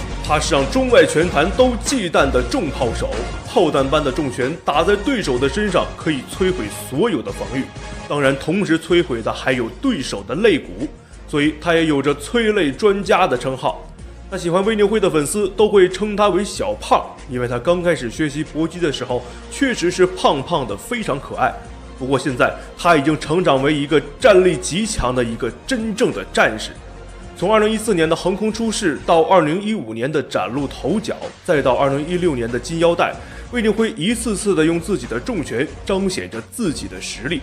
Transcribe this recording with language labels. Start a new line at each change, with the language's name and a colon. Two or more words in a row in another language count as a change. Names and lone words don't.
Chinese: 他是讓中外拳壇都忌惮的重炮手，炮彈般的重拳打在对手的身上，可以摧毀所有的防御。当然，同时摧毁的还有对手的肋骨，所以他也有着催泪专家的称号。那喜歡魏宁辉的粉絲都會稱他為小胖，因為他剛開始學習搏擊的時候確實是胖胖的，非常可愛。不過現在他已經成長為一個戰力極強的一個真正的戰士。從2014年的橫空出世到2015年的崭露頭角，再到2016年的金腰帶，魏宁辉一次次的用自己的重拳彰顯着自己的實力。